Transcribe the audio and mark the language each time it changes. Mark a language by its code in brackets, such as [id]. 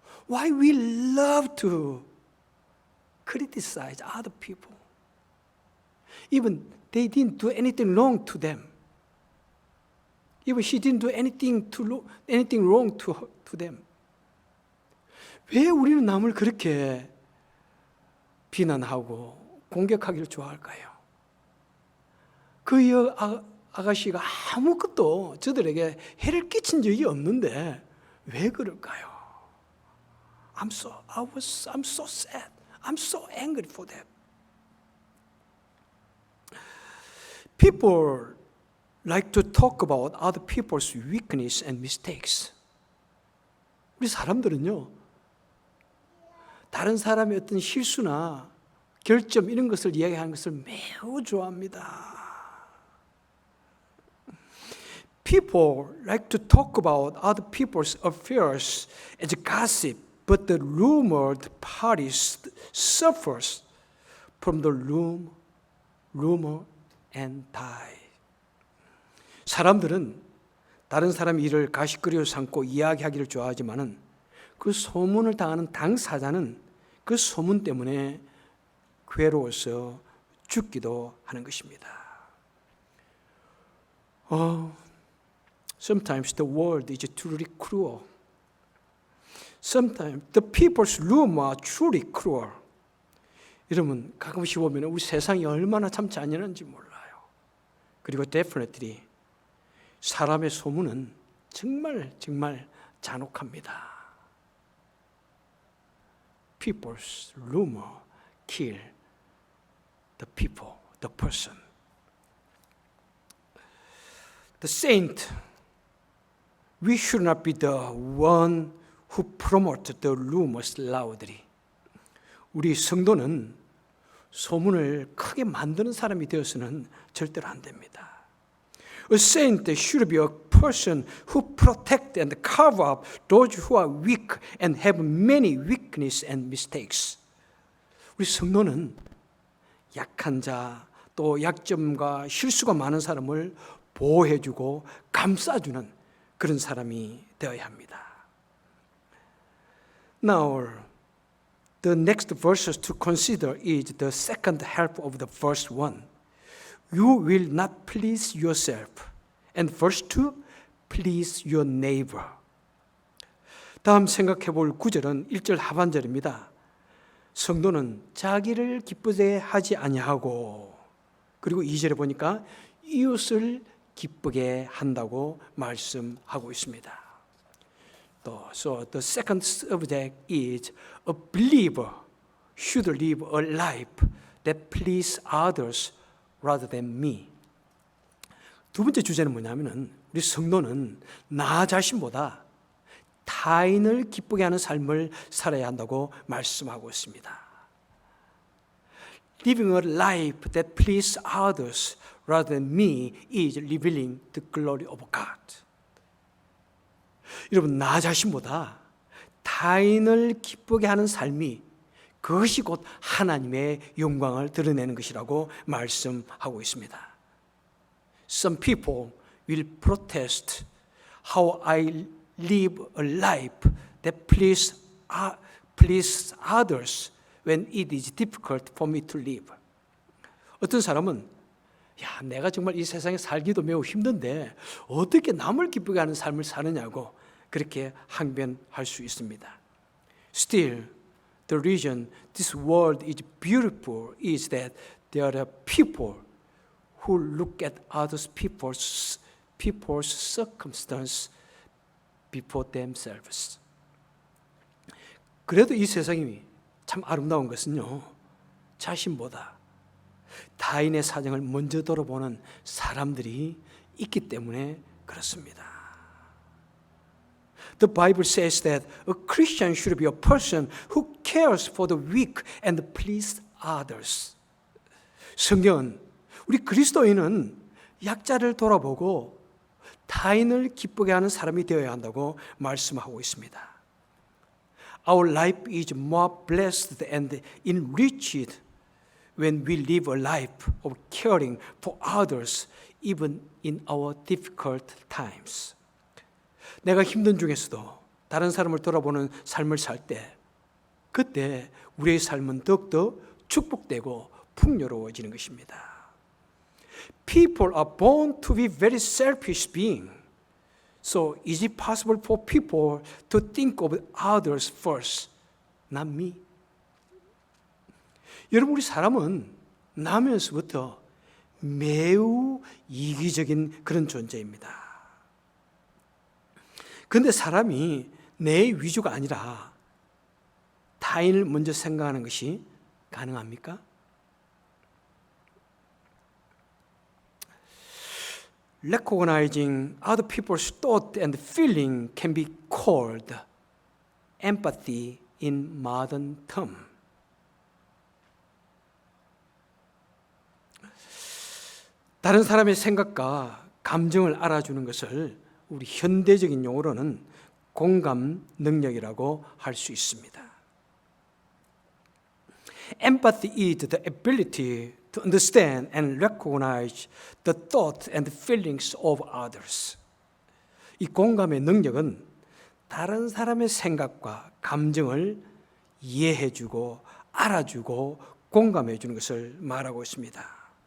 [en] Why we love to criticize other people? Even they didn't do anything wrong to them. Even she didn't do anything wrong to them. [ko] 왜 우리는 남을 그렇게 비난하고 공격하기를 좋아할까요? 그 아가씨가 아무것도 저들에게 해를 끼친 적이 없는데 왜 그럴까요? [en] I'm so sad. I'm so angry for them. People like to talk about other people's weakness and mistakes. [ko] 우리 사람들은요, 다른 사람의 어떤 실수나 결점 이런 것을 이야기하는 것을 매우 좋아합니다. [en] People like to talk about other people's affairs as gossip, but the rumored party suffers from the rumor and die. [ko] 사람들은 다른 사람의 일을 가시거리로 삼고 이야기하기를 좋아하지만은 그 소문을 당하는 당사자는 그 소문 때문에 괴로워서 죽기도 하는 것입니다. [en] Sometimes the world is truly cruel. Sometimes the people's rumor are truly cruel. [ko] 여러분 가끔씩 보면 우리 세상이 얼마나 참 잔인한지 몰라요. 그리고 [en] definitely [ko] 사람의 소문은 정말 잔혹합니다. [en] People's rumor kill the people, the person. The saint, we should not be the one who promote the rumors loudly. [ko] 우리 성도는 소문을 크게 만드는 사람이 되어서는 절대로 안 됩니다. [en] A saint should be a person who protect and cover up those who are weak and have many weaknesses and mistakes. [ko] 우리 성도는 약한 자, 또 약점과 실수가 많은 사람을 보호해주고 감싸주는 그런 사람이 되어야 합니다. [en] Now, the next verses to consider is the second half of the first one. You will not please yourself. And verse 2, please your neighbor. [ko] 다음 생각해 볼 구절은 1절 하반절입니다. 성도는 자기를 기쁘게 하지 아니하고, 그리고 2절에 보니까 이웃을 기쁘게 한다고 말씀하고 있습니다. [en] So the second subject is a believer should live a life that pleases others rather than me. [ko] 두 번째 주제는 뭐냐면은 우리 성도는 나 자신보다 타인을 기쁘게 하는 삶을 살아야 한다고 말씀하고 있습니다. [en] Living a life that pleases others rather than me is revealing the glory of God. [ko] 여러분, 나 자신보다 타인을 기쁘게 하는 삶이 그것이 곧 하나님의 영광을 드러내는 것이라고 말씀하고 있습니다. [en] Some people will protest how I live a life that pleases others when it is difficult for me to live. [ko] 어떤 사람은 내가 정말 이 세상에 살기도 매우 힘든데 어떻게 남을 기쁘게 하는 삶을 사느냐고 그렇게 항변할 수 있습니다. [en] Still, the reason this world is beautiful is that there are people who look at other people's circumstance before themselves. [ko] 그래도 이 세상이 참 아름다운 것은요, 자신보다 타인의 사정을 먼저 돌아보는 사람들이 있기 때문에 그렇습니다. [en] The Bible says that a Christian should be a person who cares for the weak and pleases others. [ko] 성경은 우리 그리스도인은 약자를 돌아보고 타인을 기쁘게 하는 사람이 되어야 한다고 말씀하고 있습니다. [en] Our life is more blessed and enriched when we live a life of caring for others even in our difficult times. [ko] 내가 힘든 중에서도 다른 사람을 돌아보는 삶을 살 때, 그때 우리의 삶은 더욱더 축복되고 풍요로워지는 것입니다. [en] People are born to be very selfish beings. So is it possible for people to think of others first, not me? [ko] 여러분, 우리 사람은 나면서부터 매우 이기적인 그런 존재입니다. 그런데 사람이 내 위주가 아니라 타인을 먼저 생각하는 것이 가능합니까? [en] Recognizing other people's thought and feeling can be called empathy in modern term. [ko] 다른 사람의 생각과 감정을 알아주는 것을 우리 현대적인 용어로는 공감 능력이라고 할 수 있습니다. [en] Empathy is the ability to understand and recognize the thoughts and feelings of others. [ko] 이 공감의 능력은 다른 사람의 생각과 감정을 이해해주고 알아주고 공감해주는 것을 말하고 있습니다.